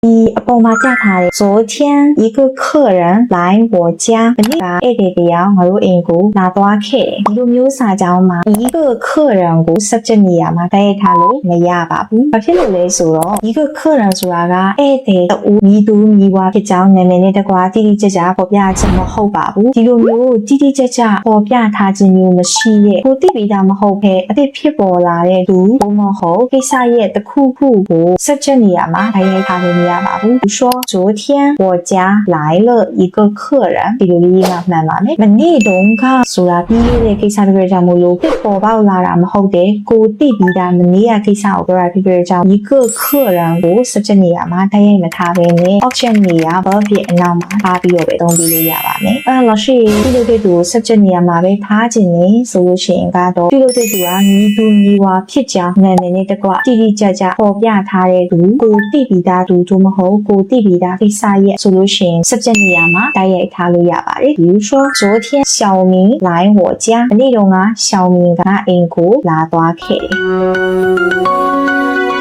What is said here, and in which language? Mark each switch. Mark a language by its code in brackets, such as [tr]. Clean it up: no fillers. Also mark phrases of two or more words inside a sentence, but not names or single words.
[my] ဒီအပေါ်မှာပြထားတယ် [zh] 昨天一个客人来我家 [my] မနေ့ကဧည့်သည်တယောက်ငါတို့အိမ်ကိုလာသွားခဲ့တယ်ဒီလိုမျိုးစာကြောင်းမှာ [zh] 一个客人 [my] ကို subject နေရာမှာတိုက်ရိုက်ထားလို့မရပါဘူးဘာဖြစ်လို့လဲဆိုတော့ [zh] 一个客人 [my] ဆိုတာကဧည့်သည်တဦးမိသူမိဘဖြစ် ကြောင်းနာမည်နဲ့တကွာတိတိကျကျပေါ်ပြခြင်းမဟုတ်ပါဘူးဒီလိုမျိုးတိတိကျကျပေါ်ပြထားခြင်းမျိုးမရှိရဲ့ကိုတိပိတာမဟုတ်ဘဲအစ်ဖြစ်ပေါ်လာတဲ့သူဘုံမဟုတ်ကိစ္စရဲ့တစ်ခုခုကို subject နေရာ မှာတိုက်ရိုက်ထားလို့မရပါဘူး [zh] 比如说昨天我家来了一个客人 [my] ဒီလိုလေးမှမှန်ပါမယ်မနေ့တုန်းကဆိုတာပြီးတဲ့ကိစ္စတွေကြောင့်မို့လို့ဖြစ် ပေါ်ပေါက်လာတာမဟုတ်တဲ့ကိုတိပြီးတာမနေ့ကကိစ္စကိုပြောတာဖြစ်တဲ့ကြောင့် [zh] 一个客人 [my] ကို subject နေရာမှာတိုက်ရိုက်မထားဘဲ နဲ့ option နေရာ verb ရဲ့အနောက်မှာထားပြီးတော့ပဲသုံးပြီးလို့ရပါမယ်老师ပြုလုပ်တဲ့သူ subject နေရာမှာပဲထားခြင်းနေဆိုလို့ရှိရင်ကတော့ပြုလုပ်တဲ့သူကမိသူမိဝါဖြစ်ကြောင်းနာမည်နဲ့တကွတိတိကျကျပေါ်ပြထားတဲ့သူကိုတိပြီးသားသူတို့မဟုတ်ကိုတိပြီးသားကိစ္စရဲ့ဆိုလို့ရှိရင် subject နေရာမှာတိုက်ရိုက်ထားလို့ရပါတယ် [zh] 比如说昨天小明来我家 [my] မနေ့တုန်းက小明ကအိမ်ကိုလာသွားခဲ့တယ်